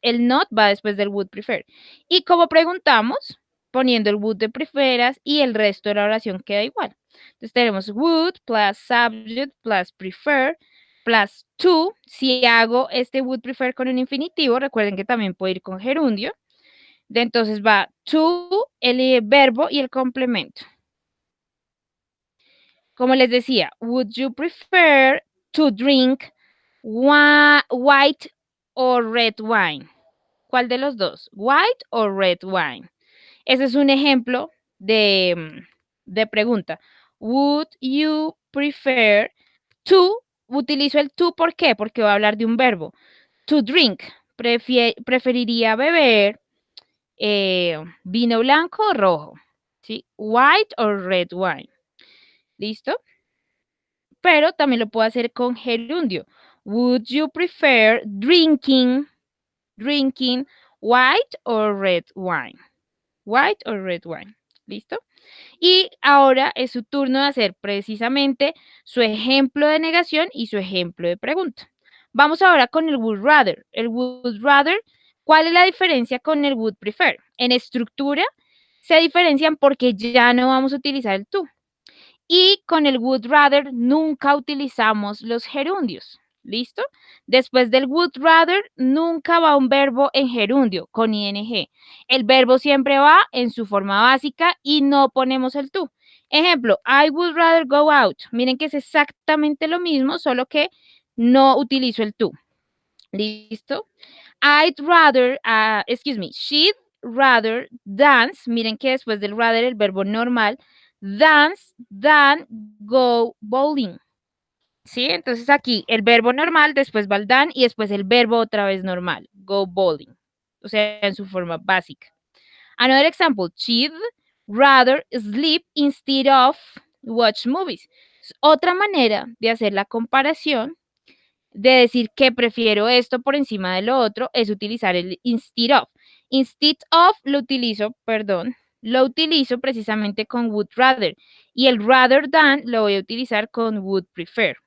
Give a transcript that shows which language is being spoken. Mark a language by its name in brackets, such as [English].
[Spanish] El not va después del would prefer. Y como preguntamos, poniendo el would de preferas y el resto de la oración queda igual. Entonces tenemos [English] would plus subject plus prefer plus to. [Spanish] Si hago este would prefer con un infinitivo, recuerden que también puede ir con gerundio. Entonces va to, el verbo y el complemento. Como les decía, [English] would you prefer to drink white or red wine? [Spanish] ¿Cuál de los dos? [English] White or red wine. [Spanish] Ese es un ejemplo de pregunta. [English] Would you prefer to? [Spanish] Utilizo el to, ¿por qué? Porque voy a hablar de un verbo. [English] To drink. [Spanish] Preferiría beber vino blanco o rojo. ¿Sí? [English] White or red wine. [Spanish] ¿Listo? Pero también lo puedo hacer con gerundio. [English] Would you prefer drinking white or red wine? White or red wine. [Spanish] ¿Listo? Y ahora es su turno de hacer precisamente su ejemplo de negación y su ejemplo de pregunta. Vamos ahora con el would rather. El would rather, ¿cuál es la diferencia con el would prefer? En estructura se diferencian porque ya no vamos a utilizar el to. Y con el would rather nunca utilizamos los gerundios. ¿Listo? Después del would rather nunca va un verbo en gerundio con ing. El verbo siempre va en su forma básica y no ponemos el to. [English] Ejemplo, I would rather go out. [Spanish] Miren que es exactamente lo mismo, solo que no utilizo el to. ¿Listo? [English] I'd rather, she'd rather dance. [Spanish] Miren que después del rather el verbo normal, [English] dance than go bowling. [Spanish] ¿Sí? Entonces aquí el verbo normal, después va el than y después el verbo otra vez normal, [English] go bowling. [Spanish] O sea, en su forma básica. [English] Another example, she'd rather sleep instead of watch movies. [Spanish] Otra manera de hacer la comparación de decir que prefiero esto por encima de lo otro es utilizar el instead of. Instead of lo utilizo precisamente con would rather y el rather than lo voy a utilizar con would prefer.